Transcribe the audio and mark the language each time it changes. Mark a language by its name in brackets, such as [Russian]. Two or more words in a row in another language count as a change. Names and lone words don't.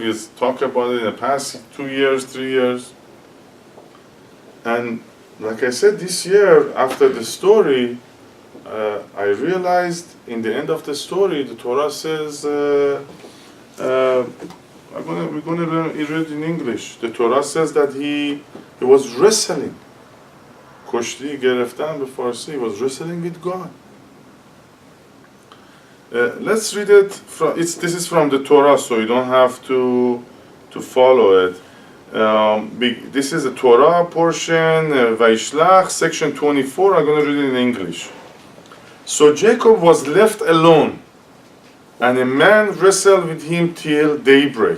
[English] We talked about it in the past 2 years, 3 years. And like I said, this year, after the story, I realized in the end of the story, the Torah says, we're going to read in English. The Torah says that he was wrestling. [Persian] کشتی گرفتن به فارسی, [English] he was wrestling with God. Let's read it. This is from the Torah, so you don't have to follow it. This is the Torah portion, Vayishlach, section 24. I'm going to read it in English. So Jacob was left alone, and a man wrestled with him till daybreak.